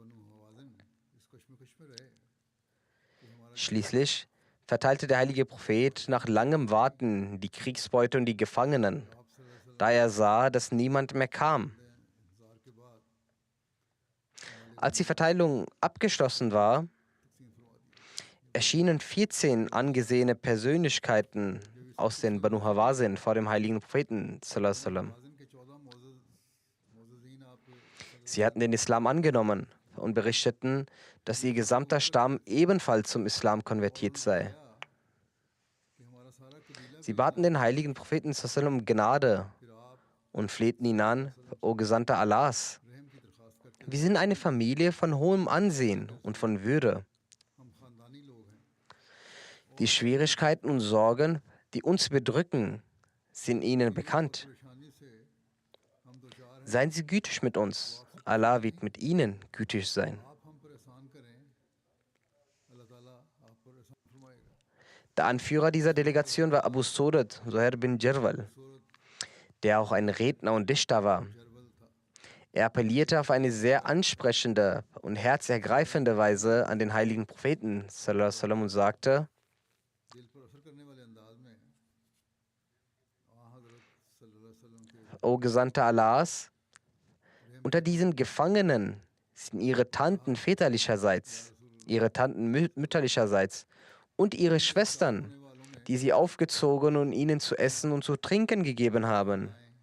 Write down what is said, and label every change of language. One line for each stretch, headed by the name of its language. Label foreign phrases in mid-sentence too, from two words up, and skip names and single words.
German: Schließlich verteilte der heilige Prophet nach langem Warten die Kriegsbeute und die Gefangenen, da er sah, dass niemand mehr kam. Als die Verteilung abgeschlossen war, erschienen 14 angesehene Persönlichkeiten aus den Banu Hawazin vor dem heiligen Propheten
Arabic: صلى الله عليه وسلم.
German: Sie hatten den Islam angenommen und berichteten, dass ihr gesamter Stamm ebenfalls zum Islam konvertiert sei. Sie baten den heiligen Propheten
Arabic: صلى الله عليه وسلم
German: um Gnade und flehten ihn an: O Gesandter Allahs, wir sind eine Familie von hohem Ansehen und von Würde. Die Schwierigkeiten und Sorgen, die uns bedrücken, sind Ihnen bekannt. Seien Sie gütig mit uns. Allah wird mit Ihnen gütig sein. Der Anführer dieser Delegation war Abu Surat Zuhair bin Jarwal, der auch ein Redner und Dichter war. Er appellierte auf eine sehr ansprechende und herzergreifende Weise an den heiligen Propheten
Arabic: صلى الله عليه وسلم
German: und sagte: O Gesandter Allahs, unter diesen Gefangenen sind ihre Tanten väterlicherseits, ihre Tanten mütterlicherseits und ihre Schwestern, die sie aufgezogen und ihnen zu essen und zu trinken gegeben haben.